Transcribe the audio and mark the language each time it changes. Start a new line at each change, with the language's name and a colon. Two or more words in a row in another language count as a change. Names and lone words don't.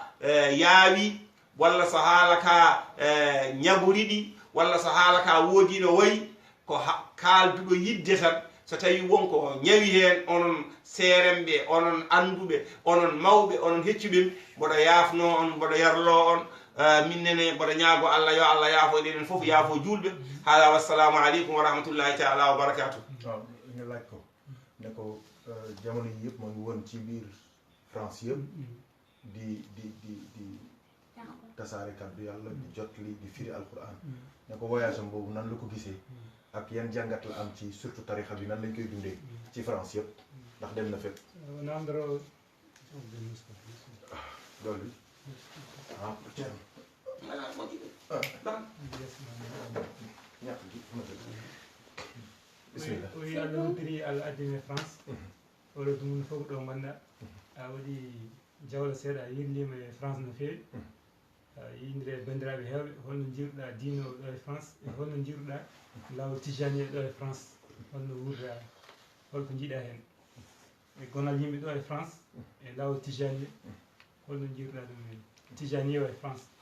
Fula: yaawi walla so haala ka ñagoriɗi walla so haala ka woodi no wayi ko kalduɗo yidde tan so tawi wonko ñawi hen onon seeremɓe onon anduɓe onon mawɓe onon heccuɓe mboɗo yaafno on mboɗo yarlo on minnene mboɗo ñaago allah yo allah yaafo ɗeɗen foof yaafo julɓe haala
Arabic: والسلام عليكم ورحمة الله تعالى وبركاته.
Wolof: waaw nga laaj ko ne ko jamono yi yëpp moo ngi woon ci biir France yëpp di tasaare kàddu yàlla di jotli di firi alquran ne ko voyage am boobu nan la ko gisee ak yan jàngat la am ci surtout tarixa bi nan lañ koy dundee ci France yëpp ndax dem na fépp namdoro loolu bi ceerno ñàkk gi bismillah
Fula: o wi allah hoddiri allah addime France oɗo dumunde fof ɗo ganduɗa a waɗi jawla seeɗa a yirlima e France no feewi yindire bandiraɓe hewɓe holno jiruɗa diine o ɗo e France e holno jiruɗa laawol tijani ɗo e France holno wurda holko jiiɗa hen e gonal yimɓe ɗo e France e laawol tijani holno jiruɗa ɗum tijani o e France.